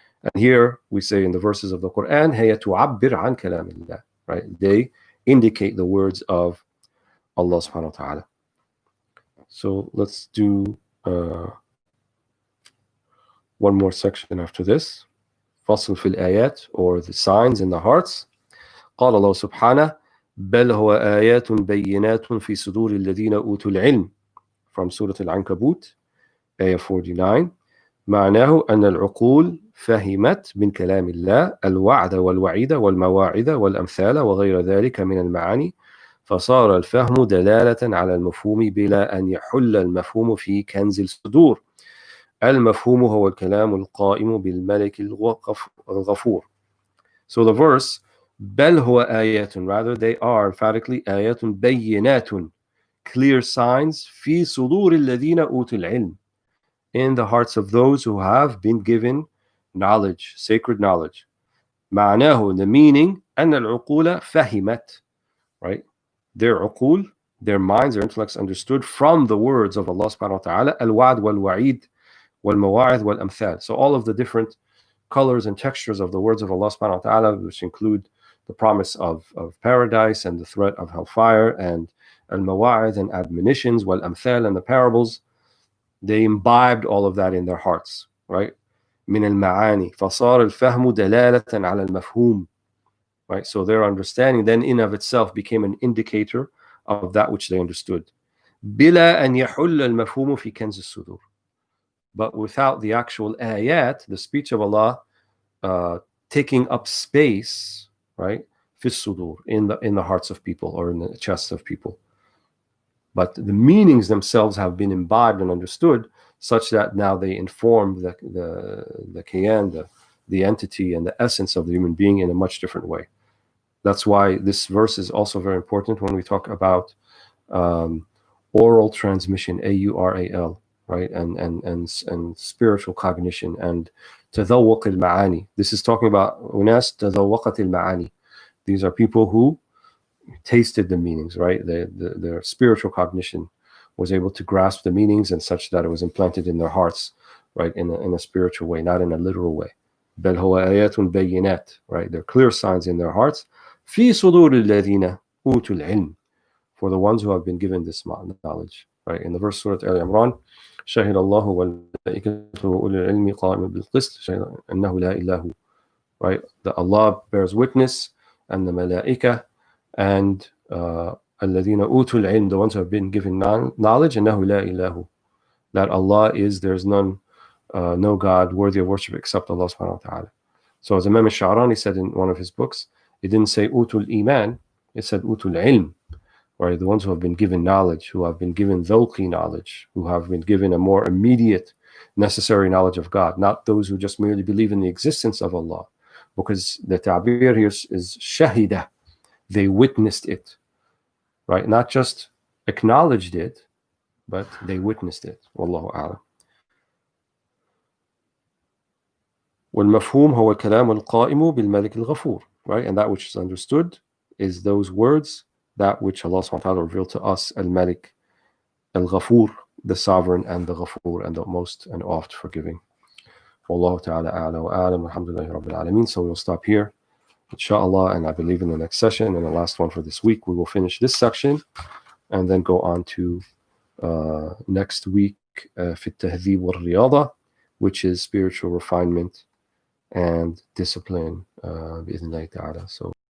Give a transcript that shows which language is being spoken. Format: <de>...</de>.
<en>And here we say in the verses of the Quran,</en> <ar>هي تعبر عن كلام الله,</ar> <en>right? They indicate the words of Allah subhanahu wa ta'ala. So let's do one more section after this.</en> <ar>فصل في الآيات,</ar> <en>or the signs in the hearts.</en> <ar>قال الله سبحانه بل هو آيات بينات في صدور الذين أوتوا العلم,</ar> <en>from Surah Al-Ankabut, ayah 49.</en> <ar>معناه أن العقول فهمت من كلام الله الوعد والوعيد والمواعظ والأمثال وغير ذلك من المعاني، فصار الفهم دلالة على المفهوم بلا أن يحل المفهوم في كنز الصدور. المفهوم هو الكلام القائم بالملك الغفور.</ar> <en>So the verse بل هو آيات, rather they are emphatically</en> <ar>آيات بينات,</ar> <en>clear signs</en> <ar>في صدور الذين أوتوا العلم,</ar> <en>in the hearts of those who have been given knowledge, sacred knowledge.</en> <ar>معناه,</ar> <en>the meaning,</en> <ar>أن العقول فهمت, right?</ar> <en>Their uqul, their minds, their intellects understood from the words of Allah subhanahu wa ta'ala, al-wa'd wal-wa'id wal-mawa'id wal-amthal. So all of the different colors and textures of the words of Allah subhanahu wa ta'ala, which include the promise of paradise and the threat of hellfire, and al-mawa'id and admonitions, wal-amthal and the parables, they imbibed all of that in their hearts, right?</en> <ar>من المعاني فصار الفهم دلالة على المفهوم.</ar> <en>Right? So their understanding then in of itself became an indicator of that which they understood.</en> <ar>بلا أن يحل المفهوم في كنز الصدور.</ar> <en>But without the actual ayat, the speech of Allah, taking up space, right?</en> <ar>في الصدور,</ar> <en>in the hearts of people, or in the chests of people. But the meanings themselves have been imbibed and understood, such that now they inform the kayan, the entity and the essence of the human being in a much different way. That's why this verse is also very important when we talk about oral transmission, AURAL, right? And spiritual cognition, and</en> <ar>تذوق المعاني.</ar> <en>This is talking about</en> <ar>أناس تذوقت المعاني.</ar> <en>These are people who tasted the meanings, right? Their spiritual cognition was able to grasp the meanings, and such that it was implanted in their hearts, right? In a spiritual way, not in a literal way.</en> <ar>بل هو آيات بينات, right?</ar> <en>They're clear signs in their hearts.</en> <ar>في صدور الذين أوتوا العلم,</ar> <en>for the ones who have been given this knowledge, right?</en> <ar>In the verse Surah Al Imran, شهد الله والملائكة وأولي العلم قائما بالقسط شهد أنه لا إله, right?</ar> <en>That Allah bears witness, and the malaika, and</en> <ar>الذين أوتوا العلم,</ar> <en>the ones who have been given knowledge,</en> <ar>أنه لا إله,</ar> <en>that Allah is, there's none, no God worthy of worship except Allah subhanahu wa ta'ala. So as Imam al-Sha'rani said in one of his books, it didn't say utul iman, it said utul ilm, right? The ones who have been given knowledge, who have been given dhawqi knowledge, who have been given a more immediate, necessary knowledge of God, not those who just merely believe in the existence of Allah. Because the ta'bir here is shahida, they witnessed it, right? Not just acknowledged it, but they witnessed it. Wallahu a'lam.</en> <ar>والمفهوم هو الكلام القائم بالملك الغفور, right?</ar> <en>And that which is understood is those words, that which Allah subhanahu wa ta'ala revealed to us, al-Malik, al-Ghafur, the sovereign, and the Ghafur, and the most and oft forgiving. Wallahu ta'ala a'la wa a'lam, alhamdulillahi rabbil alameen. So we'll stop here, inshallah, and I believe in the next session, and the last one for this week, we will finish this section, and then go on to next week,</en> <ar>في التهذيب والرياضة,</ar> <en>which is spiritual refinement and discipline,</en> <ar>بإذن الله تعالى.</ar> <en>So</en>